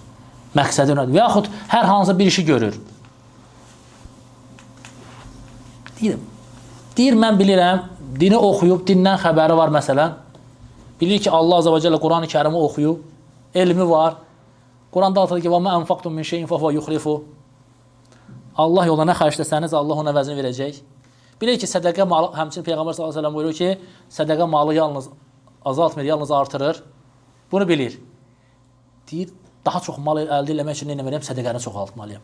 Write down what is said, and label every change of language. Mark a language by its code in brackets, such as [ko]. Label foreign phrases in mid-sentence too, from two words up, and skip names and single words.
[az] Məqsədi önemli. Və yaxud hər hansı bir işi görür. Deyir, mən bilirəm, dini oxuyub, dindən xəbəri var məsələn. Bilir ki, Allah Azə və Cəllə Quran-ı Kərimi oxuyub, elmi var. Quranda altında ki, [ar] وَمَا أَنْفَقْتُمْ مِنْ شَيْءٍ فَهُوَ يُخْلِفُ. [az] Allah yoluna nə xərcləsəniz, Allah ona vəzini verəcək. Bilir ki, sədəqə malı, həmçinin Peyğəmbər s.ə.v buyurur ki, sədəqə malı yalnız azaltmır, yalnız artırır. Bunu bilir. Deyir, daha çox mal əldə eləmək üçün nə verəm, sədəqəni çoxaltmalıyam.